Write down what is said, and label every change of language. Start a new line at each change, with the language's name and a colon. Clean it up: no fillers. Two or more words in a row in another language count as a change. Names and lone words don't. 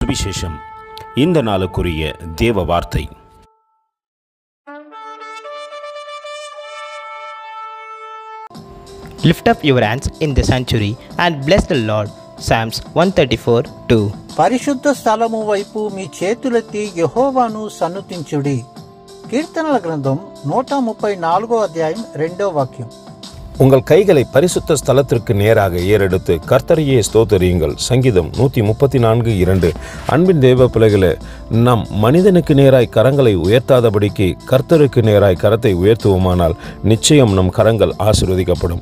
Tamil: சுவிசேஷம். இந்த நாளுக்குரிய தேவ வார்த்தை.
English: Lift up your hands in the sanctuary and bless the Lord. Psalms 134:2.
Telugu: పరిశుద్ధ స్థలము వైపు మీ చేతులెత్తి యెహోవాను సన్నుతించుడి. కీర్తనల గ్రంథం 134 అధ్యాయం 2వ వాక్యం.
Tamil: உங்கள் கைகளை பரிசுத்த ஸ்தலத்திற்கு நேராக ஏறெடுத்து கர்த்தரையே ஸ்தோத்தரியுங்கள். சங்கீதம் 134:2. அன்பின் தேவ பிள்ளைகளே, நம் மனிதனுக்கு நேராய் கரங்களை உயர்த்தாதபடிக்கு கர்த்தருக்கு நேராய் கரத்தை உயர்த்துவோமானால் நிச்சயம் நம் கரங்கள் ஆசீர்வதிக்கப்படும்.